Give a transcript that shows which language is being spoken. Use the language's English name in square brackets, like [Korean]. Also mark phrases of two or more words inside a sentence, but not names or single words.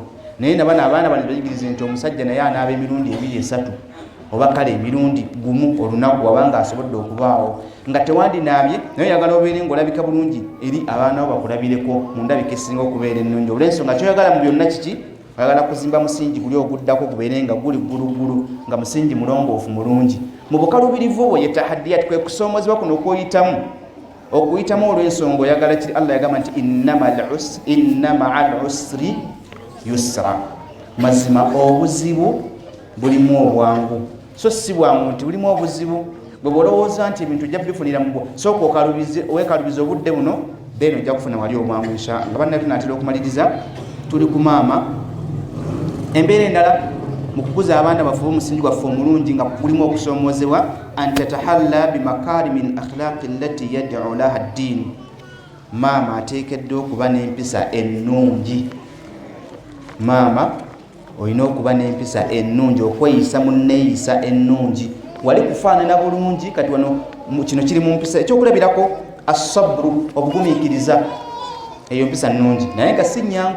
[Ganda] Naye nabano abaana bano bayigirize nti omusajja naye anaaba emirundi 2-3 oba kale emirundi gumu olunaku wabanga asobodde okubaawo nga tewandinaabye, naye oyagala obeere ng'olabika bulungi eri abaana bo bakulabireko mu ndabika esinga okubeera ennungi. Olw'ensonga kyoyagala mu byonna kiki? Oyagala kuzimba musingi guli oguddako gubeere nga guli ggulugulu, nga musingi mulongoofu mulungi. Mu bukalubirivu obwo ye tahaddiyat, kwe kusoomozebwa kuno okuyitamu olw'ensonga oyagala kiri. Allah yagamba nti [Arabic] إن مع العسر يسرا, [Ganda] mazima obuzibu bulimu obwangu. So si bwangu nti bulimu obuzibu, bwe bolowooza nti ebintu ojja bifunira mu bwo, sooka weekalubiza obudde buno, then ojja kufuna wali obwangu inshallah. Nga banna tunaatera okumaliriza, tuli ku maama. Embeera endala mu kukuza abaana baffe omusingi gwaffe omulungi nga gulimu okusoomoozebwa, [Arabic] أن تتحلى بمكارم الأخلاق التي يدعو لها الدين. [Ganda] Maama ateekeddwa okuba n'empisa ennungi. Maama olina okuba n'empisa ennungi, okweyisa mu nneeyisa ennungi. Wali kufaanana bulungi, kati wano kino kiri mu mpisa. Ekyokulabirako asabru, obugumiikiriza, eyo mpisa nnungi naye nga si nnyangu.